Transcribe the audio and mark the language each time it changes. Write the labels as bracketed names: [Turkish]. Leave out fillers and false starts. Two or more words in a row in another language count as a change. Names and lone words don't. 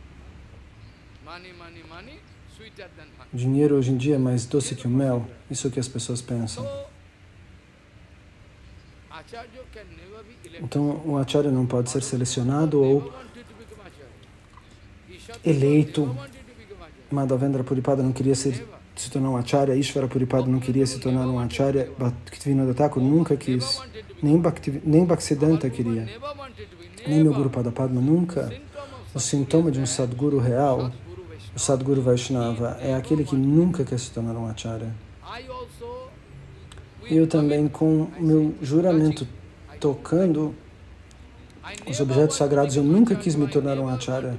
[Portuguese] Dinheiro hoje em dia é mais doce que o mel. Isso é o que as pessoas pensam. Então, o acharya não pode ser selecionado ou eleito. Madhavendra Puripada não queria se tornar um acharya. Ishvara Puripada não queria se tornar um acharya. Bhaktivinoda Thakur nunca quis. Nem Bhaktisiddhanta queria. Nem meu Guru Padapadma nunca. O sintoma de um Sadguru real, o Sadguru Vaishnava, é aquele que nunca quer se tornar um acharya. Eu também, com meu juramento tocando os objetos sagrados, eu nunca quis me tornar um acharya.